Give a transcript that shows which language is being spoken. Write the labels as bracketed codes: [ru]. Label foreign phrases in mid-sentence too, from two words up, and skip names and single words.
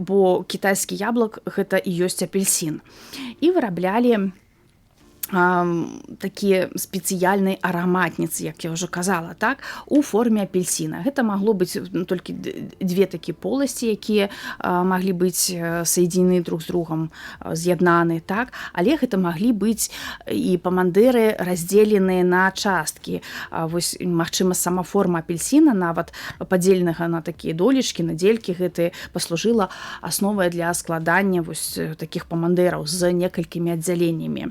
[be] Бо кітайскі яблык гэта і ёсць апельсін. І выраблялі такія спецыяльныя араматніцы, як я ўжо казала, так, у форме апельсіна. Гэта магло быць толькі две такія поласці, якія маглі быць [ru] соединены друг з другом, [be] з'яднаны, так, але гэта маглі быць і памандэры раздзеленыя на часткі. Вось, магчыма, сама форма апельсіна, нават падзеленага на такія долечкі, на дзелькі, гэта паслужыла асновай для складання вось такіх памандэраў з некалькімі аддзяленнямі.